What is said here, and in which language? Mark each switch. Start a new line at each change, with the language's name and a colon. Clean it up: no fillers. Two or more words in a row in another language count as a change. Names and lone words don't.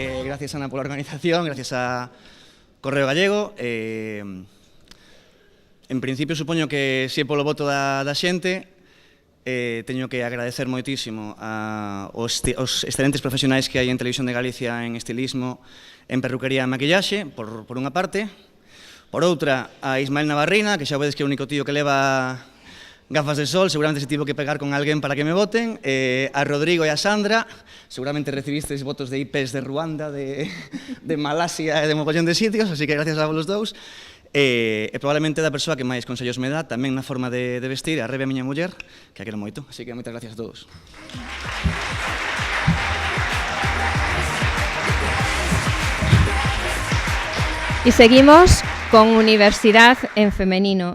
Galician: gracias, Ana, pola organización, gracias a Correo Gallego. En principio, supoño que si é polo voto da xente, teño que agradecer moitísimo aos excelentes profesionais que hai en Televisión de Galicia en estilismo, en perruquería e maquillaxe, por unha parte. Por outra, a Ismael Navarrina, que xa vedes que é o único tío que leva gafas de sol, seguramente se tivo que pegar con alguén para que me voten. A Rodrigo e a Sandra, seguramente recibisteis votos de IPs de Ruanda, de Malasia e de mogollón de sitios, así que gracias a vos dous. E probablemente da persoa que máis consellos me dá, tamén na forma de vestir, a Rebe, a miña muller, que a quero moito, así que moitas gracias a todos.
Spanish: Y seguimos con Universidad en Femenino.